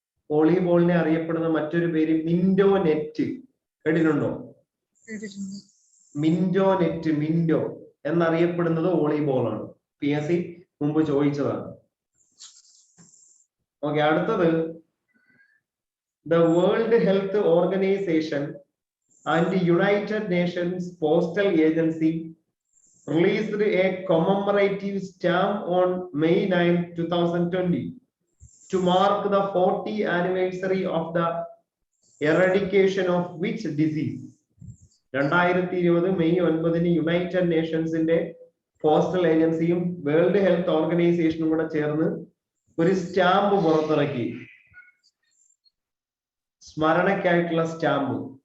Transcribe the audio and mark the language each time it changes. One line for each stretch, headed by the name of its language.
Malayalam: വോളിബോളിനെ അറിയപ്പെടുന്ന മറ്റൊരു പേര് മിൻഡോ നെറ്റ്. കേട്ടിട്ടുണ്ടോ? മിൻഡോ നെറ്റ്, മിൻഡോ എന്നറിയപ്പെടുന്നത് വോളിബോളാണ്. PSC മുമ്പ് ചോദിച്ചതാണ്. ഓക്കെ.
English: അടുത്തത് The World Health Organization and United Nations Postal Agency released a commemorative stamp on May 9, 2020 to mark the 40th anniversary of the eradication of which disease?
Malayalam: 2020 May 9 United നേഷൻസിന്റെ postal ഏജൻസിയും world health ഓർഗനൈസേഷനും കൂടെ ചേർന്ന് ഒരു stamp പുറത്തിറക്കി. സ്മരണയ്ക്കായിട്ടുള്ള stamp.